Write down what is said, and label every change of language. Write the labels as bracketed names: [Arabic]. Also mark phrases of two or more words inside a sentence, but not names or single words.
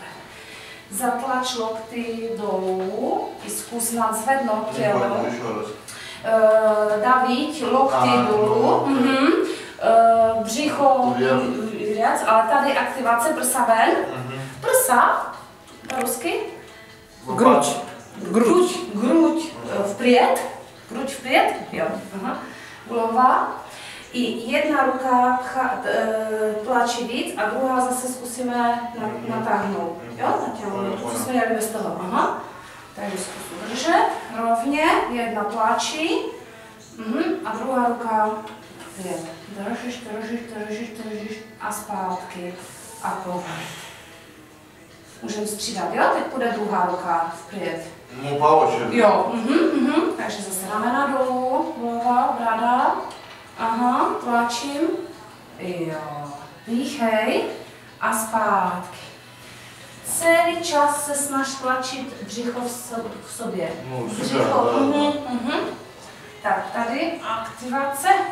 [Czech] Zatlač lokty dolů i zkus nadzvednout tělo. Davíť, lokty dolů. Břicho víc, ale tady aktivace prsa ven. Prsa, rusky? [Russian] Грудь вперед. Грудь вперед. [Czech] Jo. Hlava. I jedna ruka tlačí víc a druhá zase zkusíme natáhnout. Jo, natáhnout. Co jsme dělali bez toho. Takže zkus udržet rovně. Jedna tlačí. A druhá ruka vpřed. Držíš a zpátky. A povrch. Můžeme střídat, jo? Teď půjde druhá ruka vpřed. [Russian] Ну, по очереди. [Czech] Jo, takže zase ramena dolů, hlava, brada. Tlačím. Jo, dýchej a zpátky. Celý čas se snaž tlačit břicho k sobě. Břicho, Tak, tady aktivace.